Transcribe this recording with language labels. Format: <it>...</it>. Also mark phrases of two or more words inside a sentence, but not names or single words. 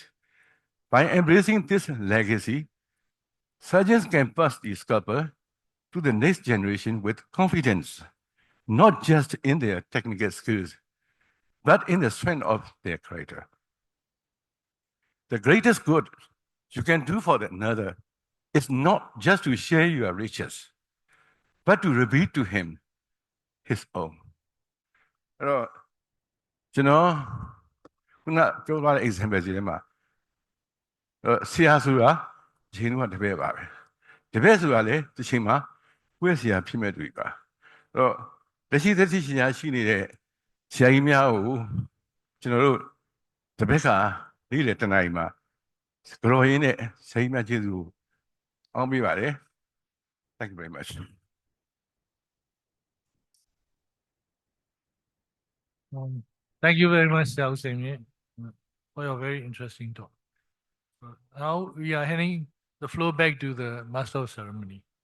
<en>By embracing this legacy, surgeons can pass the scalpel to the next generation with confidence, not just in their technical skills, but in the strength of their character. The greatest good you can do for another is not just to share your riches, but to reveal to him his own.</en> <my>အဲ့တော့ကျွန်တော်ခုနပြောသွားတဲ့ example စီထဲမှာဆရာဆိုတာဂျင်းကတပည့်ပါပဲတပည့်ဆိုတာလေတစ်ချိန်မှာကိုယ့်ဆရာဖြစ်မဲ့သူပါအဲ့တော့လက်ရှိသက်ရှိရှင်များရှိနေတဲ့ဆရာကြီးများကိုကျွန်တော်တို့တပည့်ကနေ့လေတနားရီမှာကြော်ရင်းနဲ့ဆရာကြီးများကျေးဇူးအောင်းပေးပါတယ်</my> <en>Thank you very much. Thank you very much, Xiao Myint, for your very interesting talk. Now we are handing the floor back to the Master of Ceremony.</en>